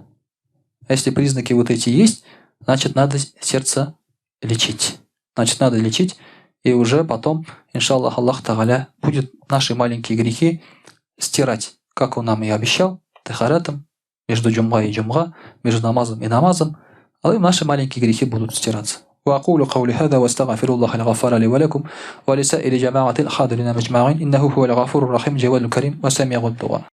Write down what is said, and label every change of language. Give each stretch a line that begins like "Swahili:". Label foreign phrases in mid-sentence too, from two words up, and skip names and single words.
Russian: А если признаки вот эти есть, значит надо сердце лечить. Значит надо лечить, и уже потом, иншаллах,
Arabic: الله تعالى
Russian: будет наши маленькие грехи стирать, как Он нам и обещал, тахаратом, между джумга и джумга, между намазом и намазом, а наши маленькие грехи будут стираться.
Arabic: وأقول قولي هذا واستغفر الله الغفار لي ولكم ولسائر جماعة الحاضرين مجمعين إنه هو الغفور الرحيم جواد الكريم وسميع الدعاء.